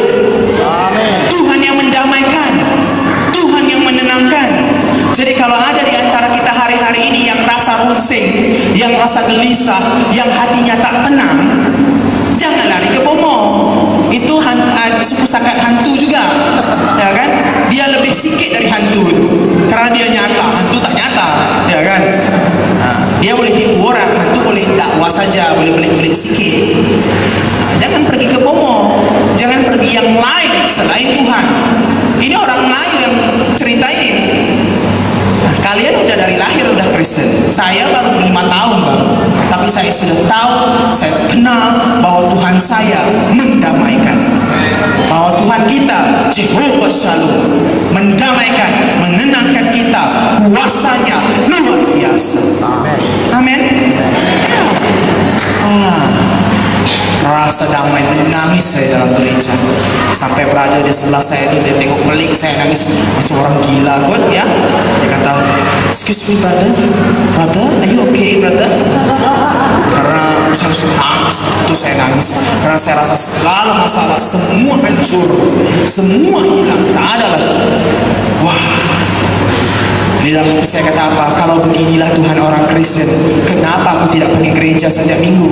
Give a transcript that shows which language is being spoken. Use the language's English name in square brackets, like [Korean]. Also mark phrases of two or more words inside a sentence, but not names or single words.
[Malay] Amen. Tuhan yang mendamaikan, Tuhan yang menenangkan. Jadi kalau ada di antara kita hari-hari ini yang rasa rusing, yang rasa gelisah, yang hatinya tak tenang, jangan lari ke Bomo. Itu suku sakat hantu juga, ya kan? Dia lebih sikit dari hantu itu, karena dia nyata, hantu tak nyata, ya kan? Dia boleh tipu orang, hantu boleh dakwah saja, boleh belik-belik sikit. Jangan pergi ke Bomo, jangan pergi yang lain selain Tuhan. Ini orang Melayu yang cerita ini. Kalian udah dari lahir udah Kristen, saya baru 5 tahun baru, tapi saya sudah tahu, saya kenal bahwa Tuhan saya mendamaikan, bahwa Tuhan kita Jehovah Shalom mendamaikan, menenangkan kita, kuasanya luar biasa. Amin. Rasa damai, menangis saya dalam gereja. Sampai brother di sebelah saya itu dia tengok pelik saya nangis macam orang gila kot, ya. Dia kata, [English] Excuse me brother, are you okay brother? [Malay] Karena saya nangis, itu saya nangis karena saya rasa segala masalah semua hancur, semua hilang, tak ada lagi. Wah, di dalam hati saya kata apa? Kalau beginilah Tuhan orang Kristen, kenapa aku tidak pergi gereja setiap minggu?